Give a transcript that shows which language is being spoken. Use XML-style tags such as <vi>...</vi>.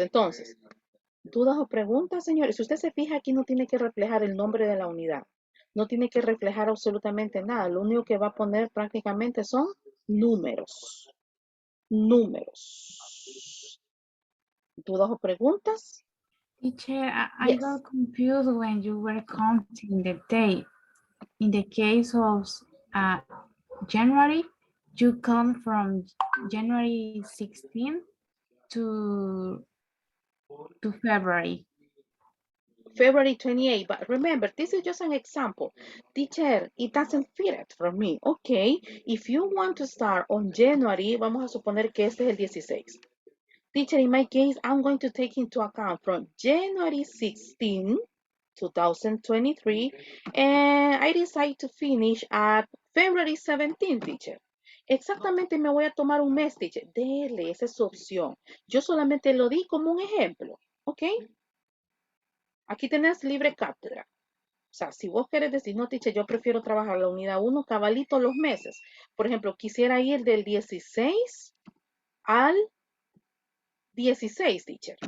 <es>Entonces, ¿dudas o preguntas, señores? Si usted se fija, aquí no tiene que reflejar el nombre de la unidad. No tiene que reflejar absolutamente nada. Lo único que va a poner prácticamente son números. Números. ¿Dudas o preguntas?</es> <en>Teacher, I Yes. got confused when you were counting the date. In the case of January, you come from January 16 to February. February 28, but remember, this is just an example. Teacher, it doesn't fit it for me. Okay, if you want to start on January,</en> <es>vamos a suponer que este es el 16.</es> <en>Teacher, in my case, I'm going to take into account from January 16, 2023, and I decide to finish at February 17, teacher.</en> <es>Exactamente me voy a tomar un mes, teacher. Dele, esa es su opción. Yo solamente lo di como un ejemplo, ¿ok? Aquí tenés libre cátedra. O sea, si vos querés decir, no, teacher, yo prefiero trabajar la unidad 1 cabalito los meses. Por ejemplo, quisiera ir del 16 al 16, teacher.</es>